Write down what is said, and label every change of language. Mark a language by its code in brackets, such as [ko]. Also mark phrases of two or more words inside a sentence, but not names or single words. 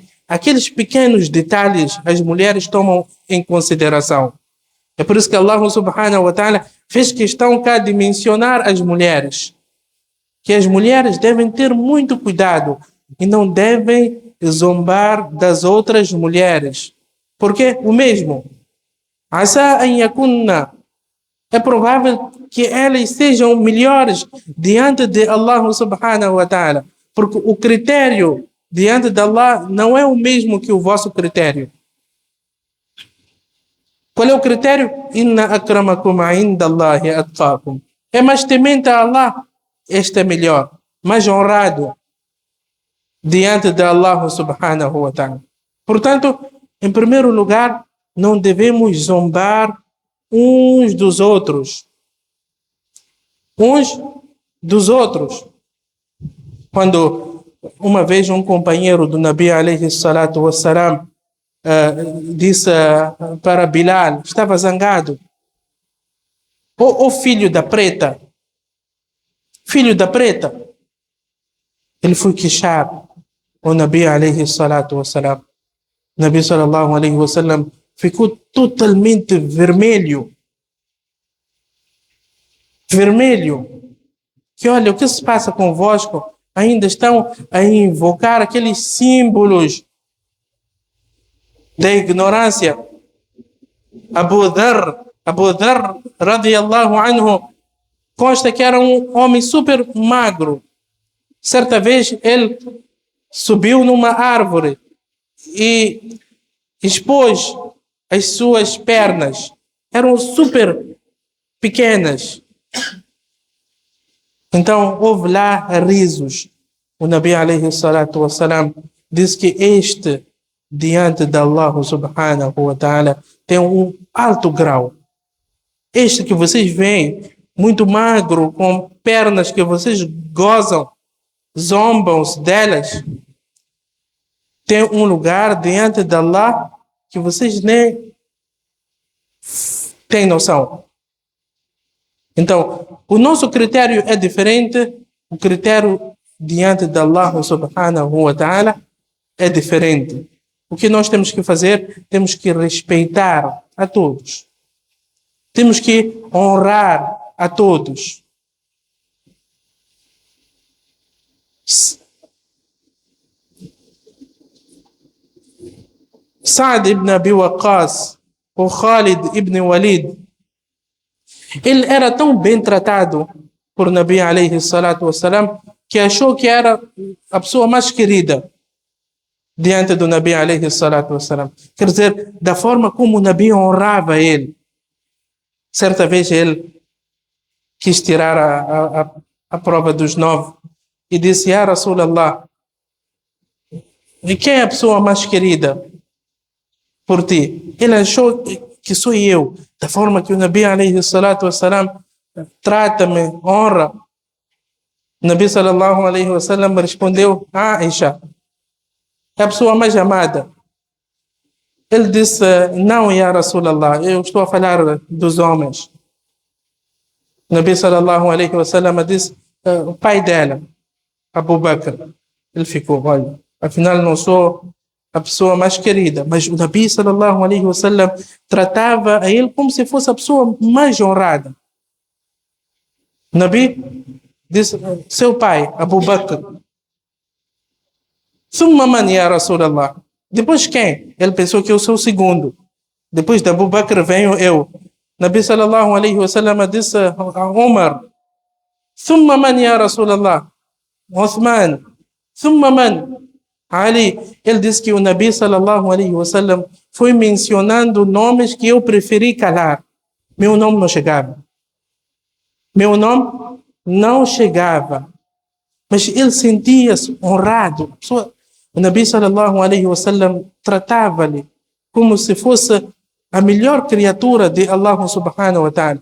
[pt] Aqueles pequenos detalhes as mulheres tomam em consideração. É por isso que Allah [ar] سبحانه وتعالى [pt] fez questão cá de mencionar as mulheres. Que as mulheres devem ter muito cuidado e não devem zombar das outras mulheres. Porque o mesmo. [ar] عسى أن يكن. [pt] É provável que elas sejam melhores diante de Allah [ar] سبحانه وتعالى. [pt] Porque o critério diante de Allah não é o mesmo que o vosso critério. Qual é o critério? [ar] إن أكرمكم عند الله أتقاكم. [pt] É mais temente a Allah, este é melhor, mais honrado diante de Allah [ar] سبحانه وتعالى. [pt] Portanto, em primeiro lugar, não devemos zombar uns dos outros. Uns dos outros. Quando uma vez um companheiro do Nabi [ar] عليه الصلاة والسلام [pt] disse para Bilal, estava zangado. O filho da preta, filho da preta, ele foi queixar o Nabi [ar] عليه الصلاة والسلام. [pt] O Nabi [ar] صلى الله عليه وسلم [pt] ficou totalmente vermelho. Vermelho. Que olha, o que se passa convosco? Ainda estão a invocar aqueles símbolos da ignorância. [ar] أبو ذر رضي الله عنه, [pt] consta que era um homem super magro. Certa vez ele subiu numa árvore e expôs as suas pernas. Eram super pequenas. Então houve lá risos. O Nabi [ar] عليه الصلاة والسلام [pt] diz que este, diante de Allah [ar] سبحانه وتعالى, [pt] tem um alto grau. Este que vocês veem, muito magro, com pernas que vocês gozam, zombam-se delas, tem um lugar diante de Allah que vocês nem têm noção. Então, o nosso critério é diferente, o critério diante de Allah [ar] سبحانه وتعالى [pt] é diferente. O que nós temos que fazer? Temos que respeitar a todos. Temos que honrar a todos. Sa'd ibn Abi Waqqas, o Khalid ibn Walid, ele era tão bem tratado por Nabi [ar] عليه الصلاة والسلام [pt] que achou que era a pessoa mais querida diante do Nabi [ar] عليه الصلاة والسلام. [pt] Quer dizer, da forma como o Nabi honrava ele. Certa vez ele quis tirar a prova dos 9 e disse: [ar] يا رسول الله, [pt] e quem é a pessoa mais querida por ti? Ele achou que sou eu, da forma que o Nabi [ar] عليه الصلاة والسلام [pt] trata-me, honra. O Nabi [ar] صلى الله عليه وسلم [pt] respondeu: Aisha, é a pessoa mais amada. Ele disse: não, [ar] يا رسول الله, [pt] eu estou a falar dos homens. O Nabi [ar] صلى الله عليه وسلم [pt] disse: o pai dela, Abu Bakr. Ele ficou: olha, afinal não sou a pessoa mais querida, mas o Nabi [ar] صلى الله عليه وسلم [pt] tratava a ele como se fosse a pessoa mais honrada. O Nabi disse: seu pai, Abu Bakr. [ar] ثم من يا رسول الله. [pt] Depois quem? Ele pensou que eu sou o segundo. Depois de Abu Bakr venho eu. Nabi [ar] صلى الله عليه وسلم [pt] disse a Umar: [ar] ثم من يا رسول الله? عثمان ثم من? [pt] Ali. Ele disse que o Nabi [ar] صلى الله عليه وسلم [pt] foi mencionando nomes que eu preferi calar. Meu nome não chegava. Meu nome não chegava. Mas ele sentia-se honrado. O Nabi [ar] صلى الله عليه وسلم [pt] tratava-lhe como se fosse a melhor criatura de Allah [ar] سبحانه وتعالى.